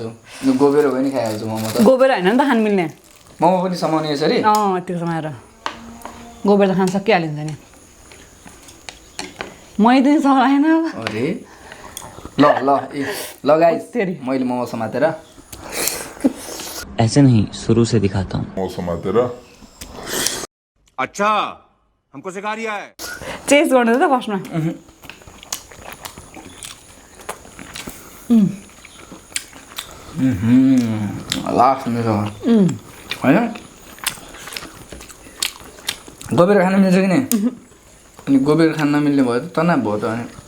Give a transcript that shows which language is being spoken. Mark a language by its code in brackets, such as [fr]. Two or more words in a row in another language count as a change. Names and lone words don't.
[ne] यो गोबेर हो भने खाइहाल्छु मोमो त। गोबर होइन नि त खानु मिल्ने। मोमो पनि समाउने यसरी। त्यो समाएर गोबर त खान सकिहालिन्छ नि। मैले पनि सलाएन। अरे ल ल ल गाइस मैले मोमो समातेर [hi] ऐसे नहीं शुरू से दिखाता हूँ। मौसम तेरा अच्छा हमको सिखा रिया है। [ne] चेस्ट गर्नु त फर्स्टमा। लास्ट मेरो होइन। गोबेर खान मिल्छ कि नि। अनि गोबेर खान नमिल्ने भयो त तनाव भयो त अनि